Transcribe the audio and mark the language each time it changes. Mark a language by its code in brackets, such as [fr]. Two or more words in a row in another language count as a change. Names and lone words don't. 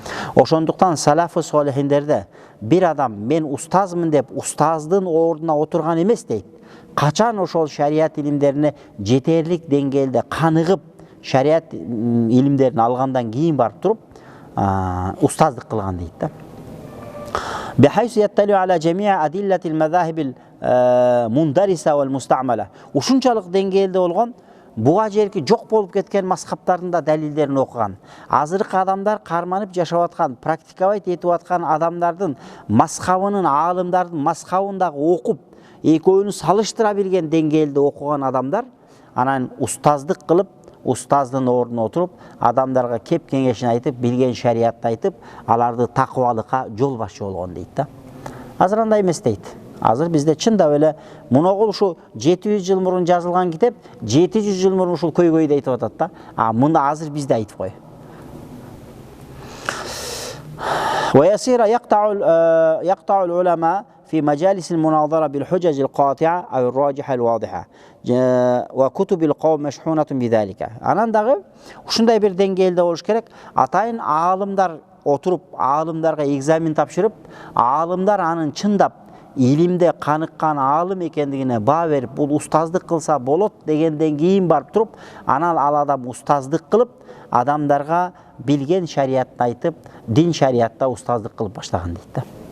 [ky] Ошондуктан салафы солихиндерде бир адам мен устазмын деп устаздын ордуна отурган эмес дейт. Качан ошол шарият илимдерине жетерлик деңгээлде каныгып, шарият илимдерин алгандан кийин барып туруп устаздык кылган дейт да. [ar] بحيث يطلع على جميع أدلة المذاهب المندرسة والمستعملة. [ky] Ушунчалык деңгээлде болгон буга жерки жок болуп кеткен мазхабтардын да далилдерин окуган. Азыркы адамдар карманып жашап аткан, практиковать этип аткан адамдардын мазхабынын, аалымдардын мазхабындагы окуп, экөөнү салыштыра билген деңгээлде окуган адамдар анан устаздык кылып, устаздын ордуна отуруп, адамдарга кеп кеңешин айтып, билген шариятты айтып, аларды такыбалыкка жол башчы болгон дейт да. Азыр андай эмес дейт. Азыр бизде чындап эле муногул ушу 700 жыл мурун жазылган китеп 700 жыл мурун ушул көйгөйдү айтып атат да. Муну азыр бизде айтып кой. [ar] ويصير يقطع العلماء في مجالس المناظرة بالحجج القاطعة أو الراجحة الواضحة وكتب القوم مشحونة بذلك. [ky] Анан дагы ушундай бир деңгээлде болуш керек. Атайын аалымдар отуруп, аалымдарга экзамен тапшырып, аалымдар анын чындап илимде каныккан аалым экендигине баа берип, бул устаздык кылса болот дегенден кийин барып туруп, анан ал адам устаздык кылып, адамдарга билген шариятты айтып, дин шариятта устаздык кылып баштаган дейт да.